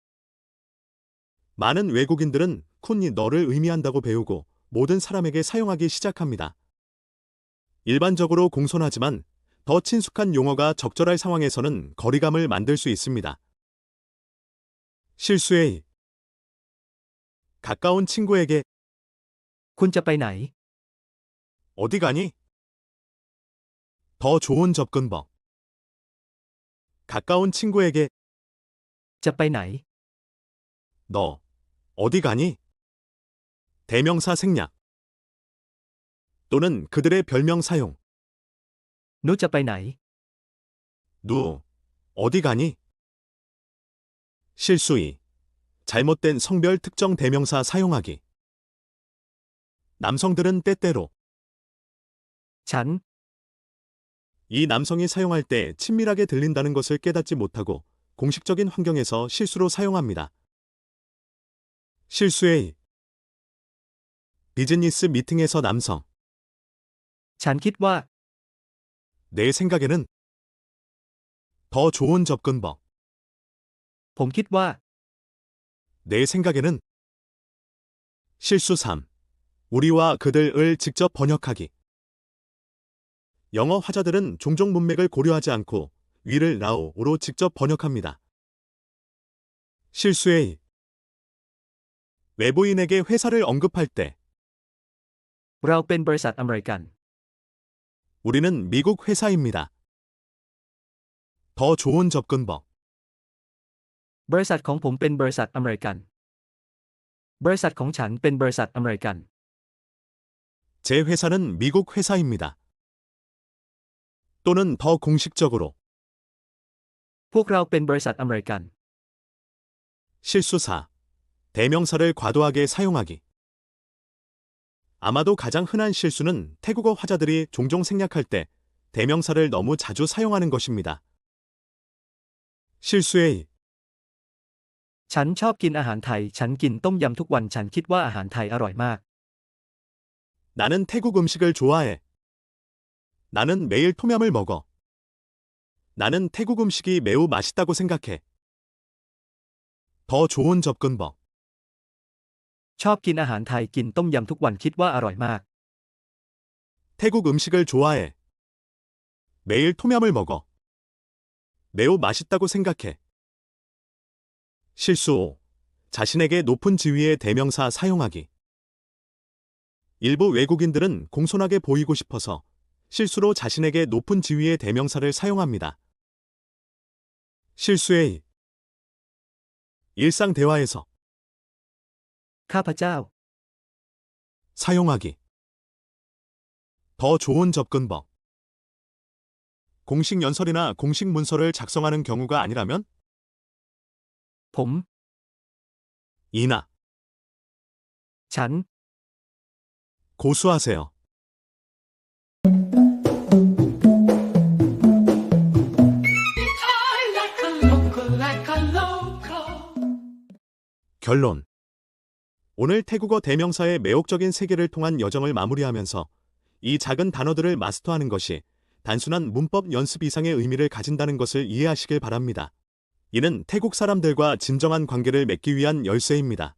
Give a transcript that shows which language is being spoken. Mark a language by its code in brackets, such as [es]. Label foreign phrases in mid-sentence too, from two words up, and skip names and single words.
[ko] 많은 외국인들은 쿤이 너를 의미한다고 배우고 모든 사람에게 사용하기 시작합니다. 일반적으로 공손하지만 더 친숙한 용어가 적절할 상황에서는 거리감을 만들 수 있습니다. 실수의 2. 가까운 친구에게 [th] คุณจะไปไหน [ko] 어디 가니? 더 좋은 접근법. 가까운 친구에게 [th] จะไปไหน [ko] 너 어디 가니? 대명사 생략. 또는 그들의 별명 사용. [th] นุจะไปไหน [ko] 누 어디 가니? 실수 2. 잘못된 성별 특정 대명사 사용하기. 남성들은 때때로 ฉัน 이 남성이 사용할 때 친밀하게 들린다는 것을 깨닫지 못하고 공식적인 환경에서 실수로 사용합니다. 실수의 2. 비즈니스 미팅에서 남성. [th] ฉันคิดว่า [ko] 내 생각에는 더 좋은 접근법. [th] ผมคิดว่า [ko] 내 생각에는 실수 3. 우리와 그들을 직접 번역하기. 영어 화자들은 종종 문맥을 고려하지 않고 위를 라오로 직접 번역합니다. 실수의 2. 외부인에게 회사를 언급할 때 [th] เราเป็นบริษัทอเมริกัน [ko] 우리는 미국 회사입니다. 더 좋은 접근법. [th] บริษัทของผมเป็นบริษัทอเมริกัน บริษัทของฉันเป็นบริษัทอเมริกัน [ko] 제 회사는 미국 회사입니다. 또는 더 공식적으로 [th] พวกเราเป็นบริษัทอเมริกัน [ko] 실수 4. 대명사를 과도하게 사용하기. 아마도 가장 흔한 실수는 태국어 화자들이 종종 생략할 때 대명사를 너무 자주 사용하는 것입니다. 실수의 2. [th] ฉันชอบกินอาหารไทย ฉันกินต้มยำทุกวัน ฉันคิดว่าอาหารไทยอร่อยมาก [ko] 나는 태국 음식을 좋아해. 나는 매일 톰얌을 먹어. 나는 태국 음식이 매우 맛있다고 생각해. 더 좋은 접근법. [th] ชอบกินอาหารไทย กินต้มยำทุกวัน คิดว่าอร่อยมาก [ko] 태국 음식을 좋아해. 매일 톰얌을 먹어. 매우 맛있다고 생각해. 실수 5. 자신에게 높은 지위의 대명사 사용하기. 일부 외국인들은 공손하게 보이고 싶어서 실수로 자신에게 높은 지위의 대명사를 사용합니다. 실수의 2. 일상 대화에서 ข้าพเจ้า 사용하기. 더 좋은 접근법. 공식 연설이나 공식 문서를 작성하는 경우가 아니라면 ผม 이나 ฉัน 고수하세요. [en] I like a local, like a local. [ko] 결론. 오늘 태국어 대명사의 매혹적인 세계를 통한 여정을 마무리하면서 이 작은 단어들을 마스터하는 것이 단순한 문법 연습 이상의 의미를 가진다는 것을 이해하시길 바랍니다. 이는 태국 사람들과 진정한 관계를 맺기 위한 열쇠입니다.